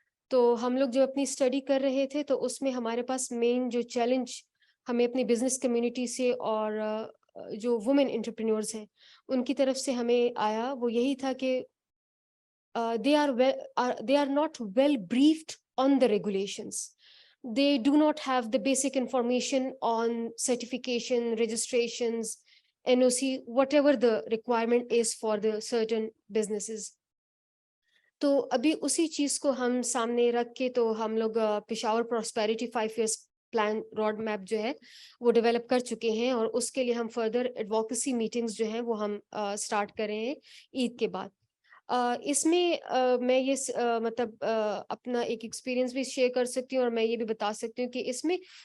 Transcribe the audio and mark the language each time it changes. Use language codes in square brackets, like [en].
[ur] تو ہم لوگ جو اپنی اسٹڈی کر رہے تھے تو اس میں ہمارے پاس مین جو چیلنج ہمیں اپنی بزنس کمیونٹی سے اور جو وومن انٹرپرینورز ہیں ان کی طرف سے ہمیں آیا وہ یہی تھا کہ [en] they are not well briefed on the regulations. They do not have the basic information on certification, registrations, NOC, whatever the requirement is for the certain businesses. [ur] تو ابھی اسی چیز کو ہم سامنے رکھ کے تو ہم لوگ Peshawar prosperity 5 years plan road map جو ہے وہ ڈیولپ کر چکے ہیں اور اس کے لیے ہم فردر ایڈوکیسی میٹنگز جو ہیں وہ ہم اسٹارٹ کر رہے ہیں عید کے بعد. اس میں میں یہ مطلب اپنا ایک ایکسپیرینس بھی شیئر کر سکتی ہوں اور میں یہ بھی بتا سکتی ہوں کہ اس میں